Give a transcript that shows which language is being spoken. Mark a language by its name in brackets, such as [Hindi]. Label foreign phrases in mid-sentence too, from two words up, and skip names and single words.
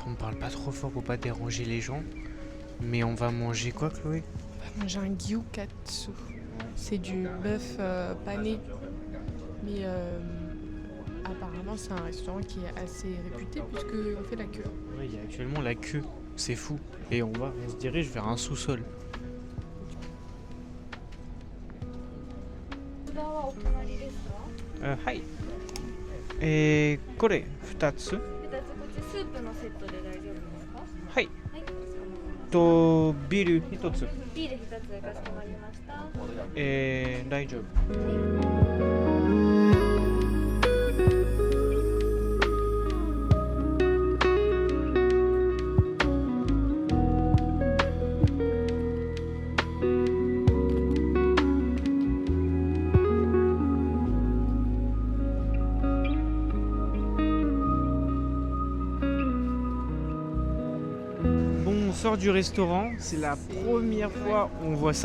[French] On parle pas trop fort pour pas déranger les gens. Mais on va manger quoi, Chloé? On va manger un gyukatsu. C'est du bœuf pané. Mais apparemment c'est un restaurant qui est assez réputé puisqu'on fait la queue. Ouais, il y a actuellement la queue. C'est fou. Et on se dirige vers un sous-sol. [Japanese] 札はお隣ですか？はい。これ2つ。 2つこっちスープのセットで大丈夫ですか？はい。はい、かしこまりました。とビール1つ。ビール2つでかしこまりました。 [French] 大丈夫。Bon, on sort du restaurant, c'est la première fois on voit ça.